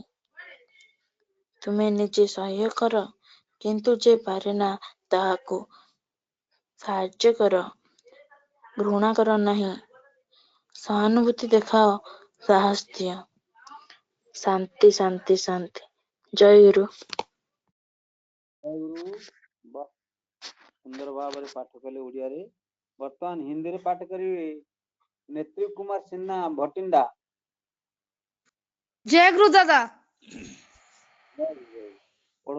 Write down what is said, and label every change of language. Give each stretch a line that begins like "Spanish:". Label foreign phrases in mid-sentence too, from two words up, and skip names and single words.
Odia: ତୁମେ ନିଜେ ସହ୍ୟ କର କିନ୍ତୁ ଯେ ପାରେ ନା ତାହାକୁ ସାହାଯ୍ୟ କର। ଘୃଣା କର ନାହିଁ, ସହାନୁଭୂତି ଦେଖାଅ, ସାହସ ଦିଅ। ଶାନ୍ତି ଶାନ୍ତି ଶାନ୍ତି। ଜୟ ଗୁରୁ।
Hindi: जय गुरु।
Odia: ବାହ ସୁନ୍ଦର ଭାବ ରେ ପାଠ କଲେ ଓଡ଼ିଆ ରେ। ବର୍ତ୍ତମାନ ହିନ୍ଦୀ ରେ ପାଠ କରିବେ ନେତ୍ରୀ କୁମାର ସିହ୍ନା ଭଟିଣ୍ଡା।
Hindi: जय गुरु दादा। पढ़ो।